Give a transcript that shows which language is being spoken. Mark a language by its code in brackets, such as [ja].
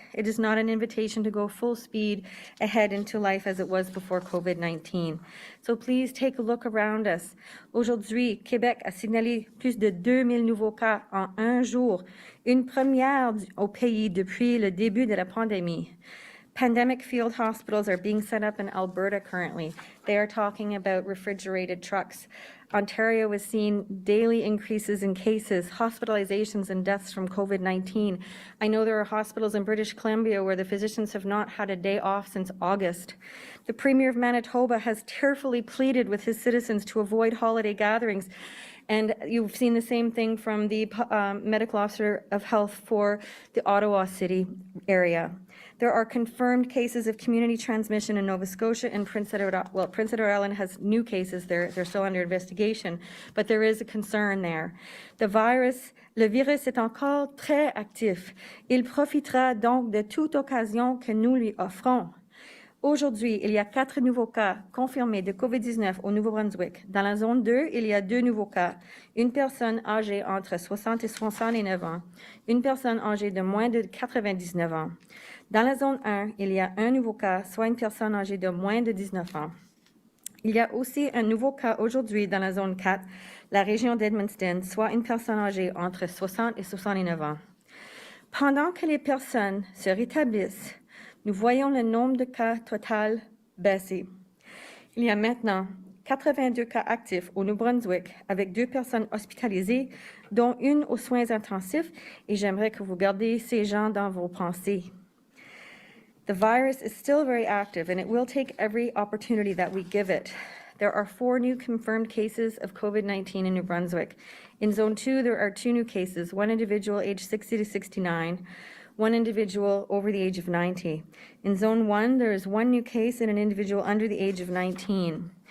[en] It is not an invitation to go full speed ahead into life as it was before COVID-19. So please take a look around us. [fr] Aujourd'hui, Québec a signalé plus de 2000 nouveaux cas en un jour, une première au pays depuis le début de la pandémie. [en] Pandemic field hospitals are being set up in Alberta currently. They are talking about refrigerated trucks. Ontario is seeing daily increases in cases, hospitalizations, and deaths from COVID-19. I know there are hospitals in British Columbia where the physicians have not had a day off since August. The Premier of Manitoba has tearfully pleaded with his citizens to avoid holiday gatherings. And you've seen the same thing from the medical officer of health for the Ottawa City area. There are confirmed cases of community transmission in Nova Scotia and Prince Edward Island has new cases. They're still under investigation, but there is a concern there. [fr] Le virus est encore très actif. Il profitera donc de toute occasion que nous lui offrons. Aujourd'hui, il y a 4 nouveaux cas confirmés de COVID-19 au Nouveau-Brunswick. Dans la zone 2, il y a 2 nouveaux cas. Une personne âgée entre 60 et 69 ans. Une personne âgée de moins de 99 ans. Dans la zone 1, il y a un nouveau cas, soit une personne âgée de moins de 19 ans. Il y a aussi un nouveau cas aujourd'hui dans la zone 4, la région d'Edmundston, soit une personne âgée entre 60 et 69 ans. Pendant que les personnes se rétablissent, nous voyons le nombre de cas total baisser. Il y a maintenant 82 cas actifs au Nouveau-Brunswick avec 2 personnes hospitalisées, dont une aux soins intensifs, et j'aimerais que vous gardiez ces gens dans vos pensées. [en] The virus is still very active, and it will take every opportunity that we give it. There are 4 new confirmed cases of COVID-19 in New Brunswick. In Zone 2, there are 2 new cases, 1 individual aged 60 to 69, 1 individual over the age of 90. In Zone 1, there is 1 new case and an individual under the age of 19.